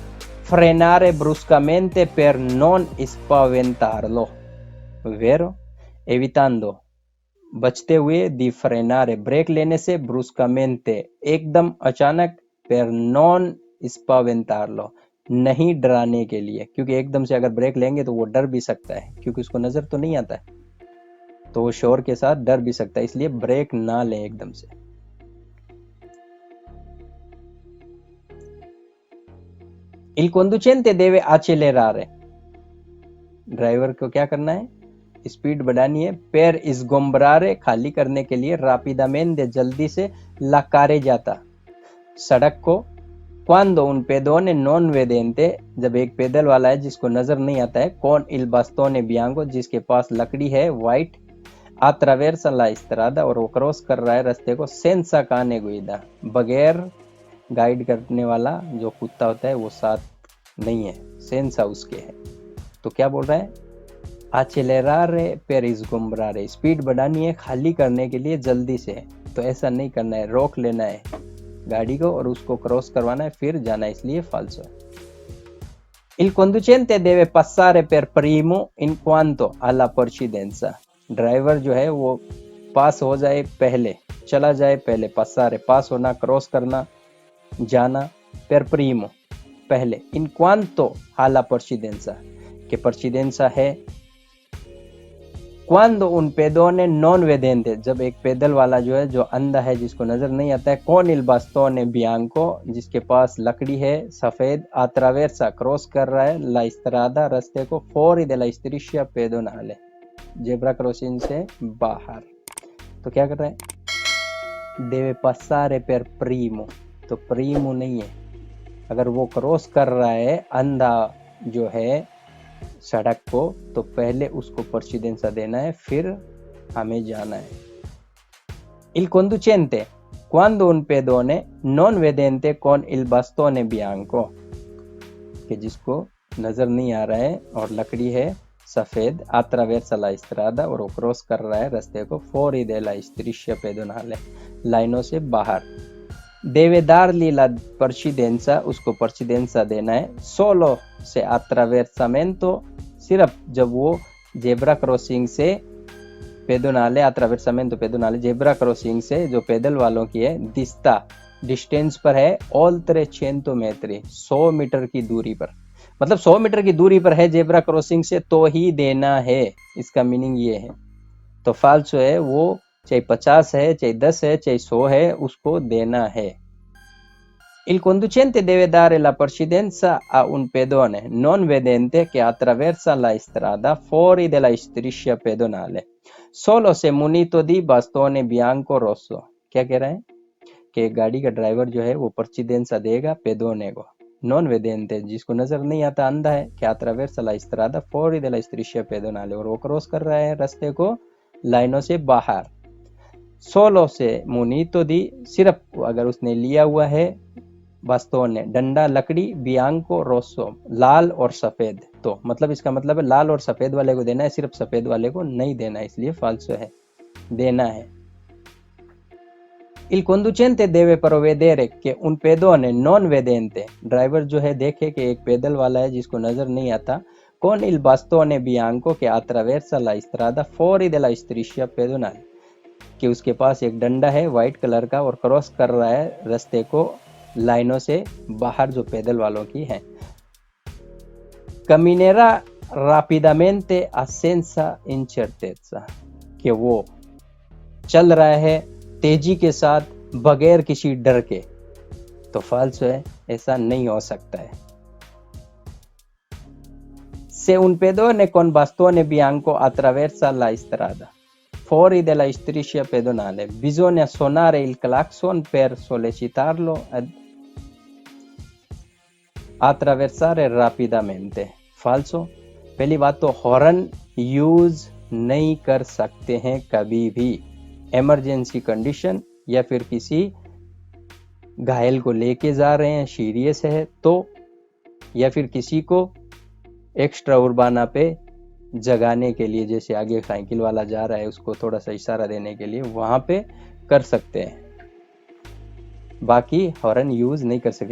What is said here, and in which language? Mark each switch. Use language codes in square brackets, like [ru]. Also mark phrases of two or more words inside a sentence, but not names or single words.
[it] frenare bruscamente per non spaventarlo, vero, evitando [hi] बचते हुए, [it] di frenare [hi] ब्रेक लेने से, [it] ब्रुस्कामेंटे [hi] एकदम अचानक, [it] per non spaventarlo [hi] नहीं डराने के लिए, क्योंकि एकदम से अगर ब्रेक लेंगे तो वो डर भी सकता है, क्योंकि उसको नजर तो नहीं आता है, तो वो शोर के साथ डर भी सकता है, इसलिए ब्रेक ना लें एकदम से। [it] Il conducente deve accelerare, [hi] ड्राइवर को क्या करना है, स्पीड बढ़ानी है, [it] per sgombrare [hi] खाली करने के लिए, rapidamente जल्दी से, [it] la carreggiata [hi] सड़क को, [it] quando un pedone non vedente [hi] जब एक पैदल वाला है जिसको नजर नहीं आता है, [it] con il bastone bianco [hi] जिसके पास लकड़ी है व्हाइट, [it] attraversa la strada [hi] और वो क्रॉस कर रहा है रास्ते को, [it] senza cane guida [hi] बगैर गाइड करने वाला जो कुत्ता होता है वो साथ नहीं है, सेंसा उसके है। तो क्या बोल रहा है, [it] accelerare per sgombrare [hi] स्पीड बढ़ानी है खाली करने के लिए जल्दी से, तो ऐसा नहीं करना है, रोक लेना है गाड़ी को और उसको क्रॉस करवाना है फिर जाना है, इसलिए फाल्सो है। [it] Il conducente deve passare per primo in quanto alla precedenza [hi] ड्राइवर जो है वो पास हो जाए पहले, चला जाए पहले, passare पास होना, क्रॉस करना, जाना, [it] per primo [hi] पहले, [it] in quanto alla precedenza [hi] के precedenza है, [it] quando un pedone non vedente [hi] जब एक पैदल वाला जो है जो अंधा है जिसको नजर नहीं आता है, [it] con il bastone bianco [hi] जिसके पास लकड़ी है सफेद, attraversa क्रॉस कर रहा है, [it] la strada [hi] रास्ते को, [it] fuori della striscia pedonale [hi] जेब्रा क्रॉसिंग से बाहर, तो क्या कर रहा है, [it] deve passare per primo, [hi] तो primo नहीं है, अगर वो क्रॉस कर रहा है अंधा जो है सड़क को तो पहले उसको precedenza देना है, फिर हमें जाना है। [it] Il conducente quando un pedone non vedente con il bastone bianco [hi] कि जिसको नजर नहीं आ रहा है और लकड़ी है सफेद, [it] attraversa la [hi] strada और वो क्रॉस कर रहा है रास्ते को, [it] fuori della striscia pedonale [hi] लाइनों से बाहर, [it] deve dargli la precedenza [hi] उसको precedenza देना है, solo से attraversamento सिर्फ जब वो [en] zebra crossing [hi] से, [it] pedonale attraversamento pedonale [en] zebra crossing [hi] से जो पैदल वालों की है, दिस्ता डिस्टेंस पर है, [it] oltre 100 metri [hi] 100 मीटर की दूरी पर, मतलब 100 मीटर की दूरी पर है [en] zebra crossing [hi] से तो ही देना है, इसका मीनिंग ये है। तो फाल्सो है वो चाहे 50 है चाहे 10 है चाहे 100 है उसको देना है। [it] Il conducente deve dare la precedenza a un pedone non vedente che attraversa la strada fuori della striscia pedonale, solo se munito di bastone bianco rosso। [hi] क्या कह रहा है कि गाड़ी का ड्राइवर जो है वो precedenza देगा pedone को, [it] non vedente [hi] जिसको नजर नहीं आता, अंधा है, कि [it] attraversa la strada fuori della striscia pedonale [hi] और वो क्रॉस कर रहा है रास्ते को लाइनों से बाहर, [it] solo se munito di [hi] सिर्फ अगर उसने लिया हुआ है बास्तोने डंडा लकड़ी, [it] bianco rosso [hi] लाल और सफेद, तो मतलब इसका मतलब है लाल और सफेद वाले को देना है, सिर्फ सफेद वाले को नहीं देना है, इसलिए फाल्सो है, देना है। [it] Il conducente deve provvedere che un pedone non vedente [hi] ड्राइवर जो है देखे कि एक पैदल वाला है जिसको नजर नहीं आता, [it] con il bastone bianco che attraversa la strada fuori della striscia pedonale [hi] कि उसके पास एक डंडा है व्हाइट कलर का और क्रॉस कर रहा है रास्ते को लाइनों से बाहर जो पैदल वालों की है। [it] Camminerà rapidamente a senza incertezza [hi] कि वो चल रहा है तेजी के साथ बगैर किसी डर के, तो फाल्सो है, ऐसा नहीं हो सकता है। [it] Se un pedone con bastone bianco attraversa la strada fuori della striscia pedonale bisogna suonare il clacson per sollecitarlo ad attraversare rapidamente। [hi] फाल्सो, पहली बात तो हॉर्न यूज नहीं कर सकते हैं कभी भी, [en] emergency condition [hi] या फिर किसी घायल को लेके जा रहे हैं सीरियस है तो, या फिर किसी को [it] extra urbana [hi] पे जगाने के लिए, जैसे आगे साइकिल वाला जा रहा है उसको थोड़ा सा इशारा देने के लिए वहां पे कर सकते हैं, बाकी हॉर्न यूज नहीं कर सकते।